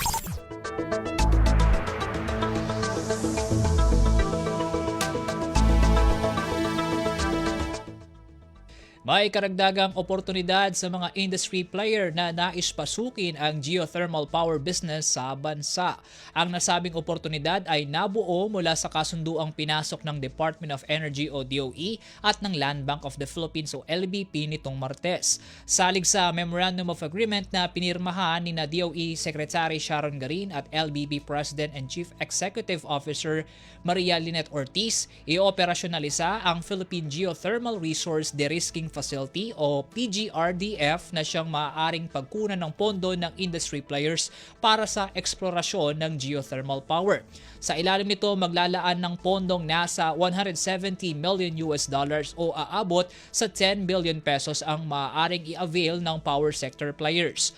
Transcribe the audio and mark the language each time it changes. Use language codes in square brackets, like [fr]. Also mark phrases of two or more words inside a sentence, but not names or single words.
[tl] May karagdagang oportunidad sa mga [en] industry player [tl] na nais pasukin ang [en] geothermal power business [tl] sa bansa. Ang nasabing oportunidad ay nabuo mula sa kasunduang pinasok ng Department of Energy o DOE at ng Land Bank of the Philippines o LBP nitong Martes. Salig sa Memorandum of Agreement na pinirmahan ni DOE Secretary Sharon Garin at LBP President and Chief Executive Officer Maria Lynette Ortiz, i-operasyonalisa ang Philippine Geothermal Resource De-risking Facility o PGRDF na siyang maaaring pagkunan ng pondo ng [en] industry players [tl] para sa eksplorasyon ng [en] geothermal power. [tl] Sa ilalim nito, maglalaan ng pondong nasa $170 million o aabot sa 10 billion pesos ang maaaring i-avail ng [en] power sector players.